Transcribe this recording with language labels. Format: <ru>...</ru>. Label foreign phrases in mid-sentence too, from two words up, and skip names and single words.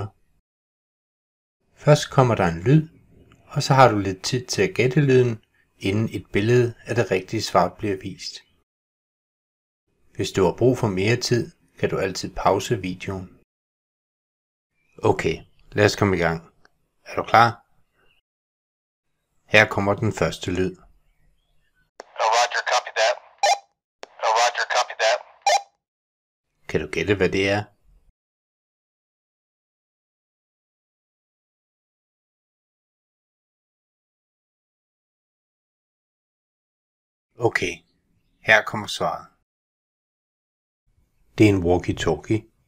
<da>Først kommer der en lyd, og så har du lidt tid til at gætte lyden, inden et billede af det rigtige svar bliver vist. Hvis du har brug for mere tid, kan du altid pause videoen. Okay, lad os komme i gang. Er du klar? Her kommer den første lyd.</da> <en>Roger, copy that. Roger, copy that.</en> <da>Kan du gætte, hvad det er? Okay, her kommer svaret. Det er en walkie-talkie.</da>